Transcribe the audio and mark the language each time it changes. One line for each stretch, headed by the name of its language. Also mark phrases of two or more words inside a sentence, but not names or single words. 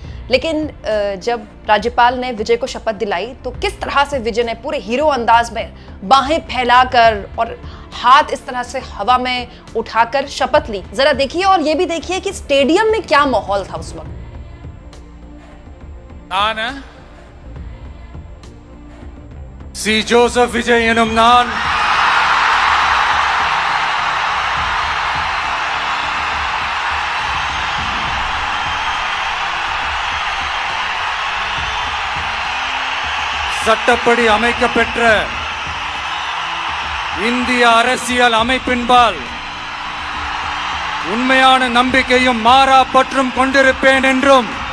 Hindi: लेकिन जब राज्यपाल ने विजय को शपथ दिलाई तो किस तरह से विजय ने पूरे हीरो अंदाज में बाहें फैलाकर और हाथ इस तरह से हवा में उठाकर शपथ ली, जरा देखिए। और ये भी देखिए कि स्टेडियम में क्या माहौल था उस वक्त।
Tamil: சி ஜோசப் விஜய் எனும் நான் சட்டப்படி அமைக்கப்பெற்ற இந்திய அரசியல் அமைப்பின்பால் உண்மையான நம்பிக்கையும் மாறா பற்றும் கொண்டிருப்பேன் என்றும்